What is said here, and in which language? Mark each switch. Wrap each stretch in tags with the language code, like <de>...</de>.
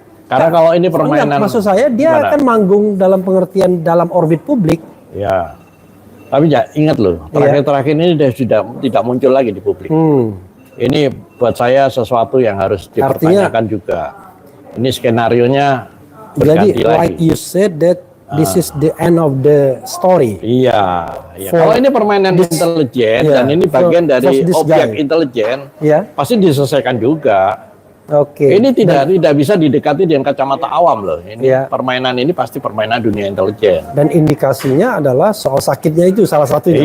<id>Karena kalau ini permainan... Maksud saya dia akan manggung dalam pengertian dalam orbit publik. Ya. Tapi ya, ingat loh, terakhir-terakhir ini dia sudah tidak muncul lagi di publik. Ini buat saya sesuatu yang harus dipertanyakan juga. Ini skenarionya</id> <en>jadi like you said that this is the end of the story.</en> <id>Iya. Kalau ini permainan intelijen dan ini bagian dari objek intelijen, pasti diselesaikan juga. Ini tidak bisa didekati dengan kacamata awam loh. Ini permainan ini pasti permainan dunia intelijen. Dan indikasinya adalah soal sakitnya itu salah satunya.</id>